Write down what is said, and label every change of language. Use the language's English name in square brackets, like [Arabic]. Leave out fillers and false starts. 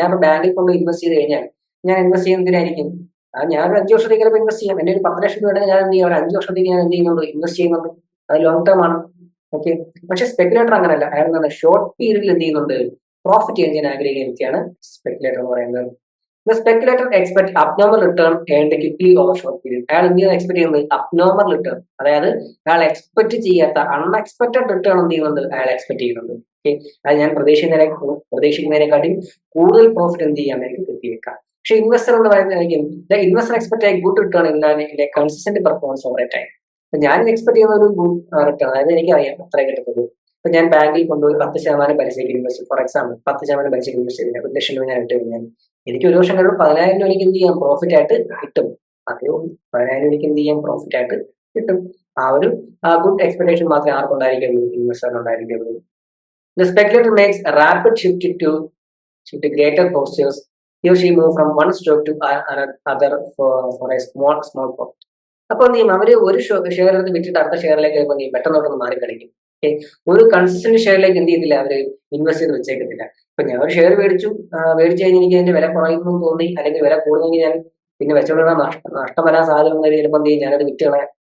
[Malayalam] ഞാൻ ബാങ്കിൽ കൊണ്ട് ഇൻവെസ്റ്റ് ചെയ്ത് കഴിഞ്ഞാൽ ഞാൻ ഇൻവെസ്റ്റ് ചെയ്യുന്നതിനായിരിക്കും, ഞാൻ ഒരു 5 വർഷത്തേക്ക് ചിലപ്പോൾ ഇൻവെസ്റ്റ് ചെയ്യാം. എന്റെ ഒരു 10 ലക്ഷം രൂപ ഞാൻ എന്ത് ചെയ്യാം, ഒരു 5 വർഷത്തേക്ക് ഞാൻ എന്ത് ചെയ്യുന്നുണ്ട്, ഇൻവെസ്റ്റ് ചെയ്യുന്നുണ്ട്. അത് ലോങ് ടേം ആണ്. ഓക്കെ, പക്ഷെ സ്പെക്കുലേറ്റർ അങ്ങനല്ല. അയാൾ എന്താണ്, ഷോർട്ട് പീരീഡിൽ എന്ത് ചെയ്യുന്നുണ്ട്, പ്രോഫിറ്റ് ചെയ്യാൻ ആഗ്രഹിക്കുന്ന വ്യക്തിയാണ് സ്പെക്കുലേറ്റർ എന്ന് പറയുന്നത്. [English] The speculator expect abnormal return earned quickly over short period. [Malayalam] അയാൾ എന്ത് എക്സ്പെക്ട് ചെയ്യുന്നത്, അബ്നോർമൽ റിട്ടേൺ, അതായത് അയാൾ എക്സ്പെക്ട് ചെയ്യാത്ത അൺഎക്സ്പെക്ടഡ് റിട്ടേൺ എന്ത് ചെയ്യുന്നുണ്ട്, അയാൾ എക്സ്പെക്ട് ചെയ്യുന്നുണ്ട്. ഓക്കെ, അത് ഞാൻ പ്രതീക്ഷിക്കുന്നതിനെക്കാട്ടിയും കൂടുതൽ പ്രോഫിറ്റ് എന്ത് ചെയ്യാൻ എനിക്ക് കിട്ടിയേക്കാം. പക്ഷെ ഇൻവെസ്റ്റർ എന്ന് പറയുന്നതായിരിക്കും, [English] The investor expect a good return in consistent performance over a time. [Malayalam] അപ്പൊ ഞാൻ എക്സ്പെക്ട് ചെയ്യുന്ന ഒരു ഗുഡ് റിട്ടേൺ, അതായത് എനിക്ക് അറിയാം അത്ര കിട്ടുന്നത്. ഇപ്പൊ ഞാൻ ബാങ്കിൽ കൊണ്ടുപോയി 10% പലിശയ്ക്ക് ഇൻവെസ്റ്റ്, ഫോർ എക്സാമ്പിൾ 10% പലിശയ്ക്ക് ഇൻവെസ്റ്റ് ചെയ്തില്ല, 1 ലക്ഷം രൂപ ഞാൻ ഇട്ട് കഴിഞ്ഞാൽ എനിക്ക് ഒരു വർഷം കഴിയുമ്പോൾ 10,000 രൂപ എനിക്ക് എന്ത് ചെയ്യാം, പ്രോഫിറ്റ് ആയിട്ട് കിട്ടും. അതേ 10,000 രൂപയ്ക്ക് എന്ത് ചെയ്യാം, പ്രോഫിറ്റ് ആയിട്ട് കിട്ടും. ആ ഒരു ഗുഡ് എക്സ്പെക്ടേഷൻ മാത്രമേ ആർക്കുണ്ടായിരിക്കുള്ളൂ, ഇൻവെസ്റ്ററിനുണ്ടായിരിക്കുള്ളൂ. [English] The speculator makes a rapid shift to greater postures. He or she move from one stock to another for a small profit. [Malayalam] അപ്പൊ എന്ത് ചെയ്യും, അവര് ഒരു ഷെയർ എടുത്ത് വിറ്റിട്ട് അടുത്ത ഷെയറിലേക്ക് പെട്ടെന്നോട്ടൊന്ന് മാറി കളിക്കും. ഒരു കൺസിസ്റ്റന്റ് ഷെയറിലേക്ക് എന്ത് ചെയ്തില്ല, അവര് ഇൻവെസ്റ്റ് ചെയ്ത് വെച്ചേക്കത്തില്ല. ഇപ്പൊ ഞാൻ ഒരു ഷെയർ മേടിച്ചു കഴിഞ്ഞാൽ എനിക്ക് അതിന്റെ വില കുറയുന്നു തോന്നി, അല്ലെങ്കിൽ വില കൂടുന്നെങ്കിൽ ഞാൻ പിന്നെ വെച്ചോണ്ടാ നഷ്ടം വരാൻ സാധ്യത ഉണ്ടെങ്കിൽ ചിലപ്പോൾ എന്ത് ചെയ്യും, ഞാനത് വിറ്റ് കളയാം.